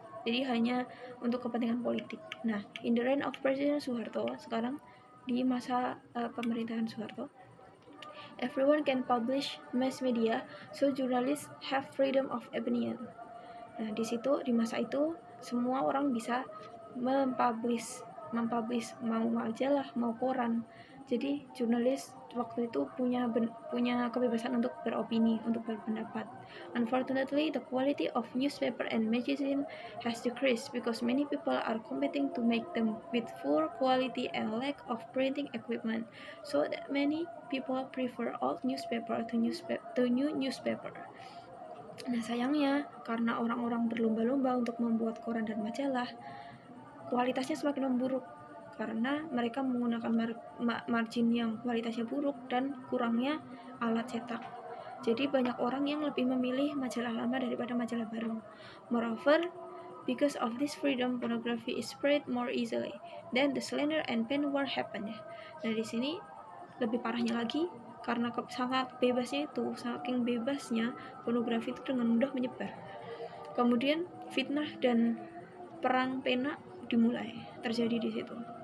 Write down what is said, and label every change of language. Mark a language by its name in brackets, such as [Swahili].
[Indonesian] Jadi hanya untuk kepentingan politik. [English] Nah, in the reign of President Soeharto, [Indonesian] sekarang di masa pemerintahan Soeharto, [English] everyone can publish mass media, so journalists have freedom of opinion. [Indonesian] Nah, di situ di masa itu semua orang bisa mempublish mau majalah, mau koran. Jadi jurnalis waktu itu punya kebebasan untuk beropini, untuk berpendapat. [English] Unfortunately, the quality of newspaper and magazine has decreased because many people are competing to make them with poor quality and lack of printing equipment, so that many people prefer old newspaper to new newspaper. [Indonesian] Nah, sayangnya karena orang-orang berlomba-lomba untuk membuat koran dan majalah, kualitasnya semakin memburuk karena mereka menggunakan margin yang kualitasnya buruk dan kurangnya alat cetak. Jadi banyak orang yang lebih memilih majalah lama daripada majalah baru. [English] Moreover, because of this freedom, pornography is spread more easily. Then the slander and pen war happen. [Indonesian] Nah, di sini lebih parahnya lagi karena sangat bebasnya itu, saking bebasnya pornografi itu dengan mudah menyebar. Kemudian fitnah dan perang pena dimulai terjadi di situ.